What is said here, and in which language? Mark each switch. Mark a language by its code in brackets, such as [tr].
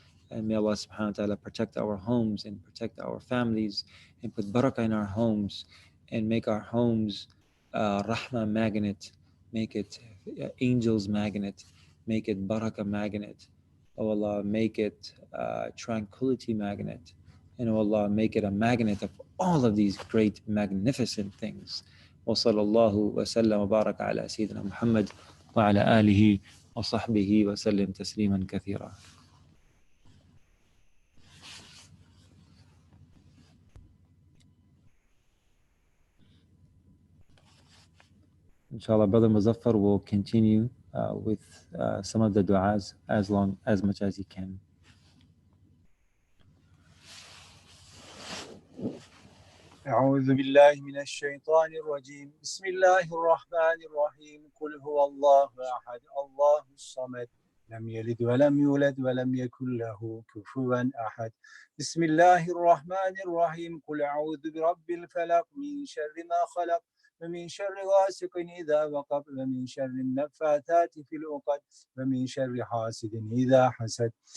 [en] And may Allah subhanahu wa ta'ala protect our homes and protect our families and put barakah in our homes and make our homes rahmah magnet, make it angels magnet, make it barakah magnet. Oh Allah, make it tranquility magnet. And oh Allah, make it a magnet of all of these great, magnificent things. [ar] وصلى الله وسلم وبارك على سيدنا محمد وعلى آله وصحبه وسلم تسليما كثيرا. [en] Inshallah, Brother Muzaffar will continue with some of the du'as as much as he can. [ar] أعوذ بالله من الشيطان الرجيم بسم الله الرحمن الرحيم قل هو الله أحد الله الصمد لم يلد ولم يولد ولم يكن له كفوا أحد بسم الله الرحمن الرحيم قل أعوذ برب الفلق من شر ما خلق ومن شر غاسق إذا وقب ومن شر النفاثات في العقد ومن شر حاسد إذا حسد